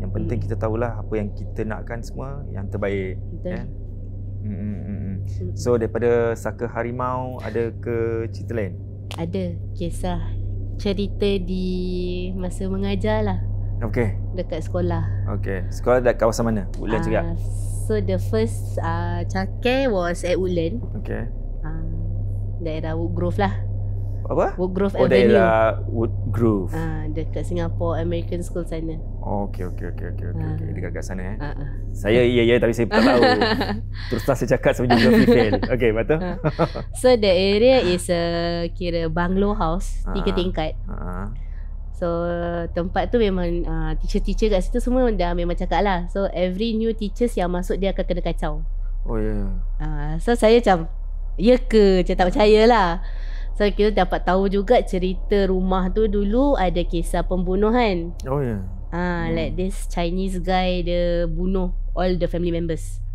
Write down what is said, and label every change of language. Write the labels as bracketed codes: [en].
[ms] Yang penting kita tahulah apa yang kita nakkan semua yang terbaik. Kan? So daripada saka harimau ada ke cerita lain? Ada kisah cerita di masa mengajar lah. Okey. Dekat sekolah. Okey. Sekolah dekat kawasan mana? Woodland juga? [en] So the first childcare was at Woodland. [ms] Okey. Daerah Woodgrove lah. Apa? Woodgrove Avenue. Daerah Woodgrove. Dekat Singapore American School sana. Okey. Dekat sana Saya ya tapi saya tak tahu. Terus saya cakap saya geography fail. Okey, betul. [en] So the area is [ms] kira [en] bungalow house, 3 tingkat. [ms] So tempat tu memang teacher-teacher kat situ semua dah memang cakap lah. [en] So every new teachers [ms] yang masuk dia akan kena kacau. Oh ya. So saya macam ya ke? Macam tak percaya lah. So kita dapat tahu juga cerita rumah tu dulu ada kisah pembunuhan. Oh ya. [en] Like this Chinese guy, [ms] dia bunuh [en] all the family members.